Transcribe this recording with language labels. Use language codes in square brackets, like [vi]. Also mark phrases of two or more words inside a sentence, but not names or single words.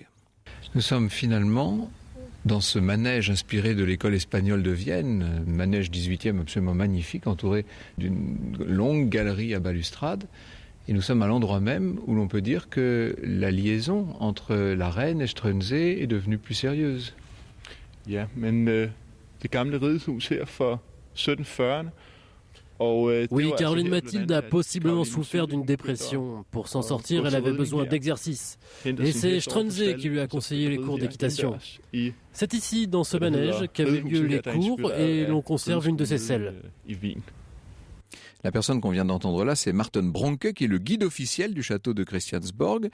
[fr] Nous sommes finalement dans ce manège inspiré de l'école espagnole de Vienne, manège 18e absolument magnifique, entouré d'une longue galerie à balustrade. Et nous sommes à l'endroit même où l'on peut dire que la liaison entre la reine et Struensee est devenue plus sérieuse. [da] Ja, men det gamle ridehus her for 1740'erne. [fr] Oui, Caroline Mathilde a possiblement souffert d'une dépression. Pour s'en sortir, elle avait besoin d'exercice. Et c'est Struensee qui lui a conseillé les cours d'équitation. C'est ici, dans ce manège, qu'avaient lieu les cours et l'on conserve une de ses selles. La personne qu'on vient d'entendre là, c'est Martin Bronke, qui est le guide officiel du château de Christiansborg.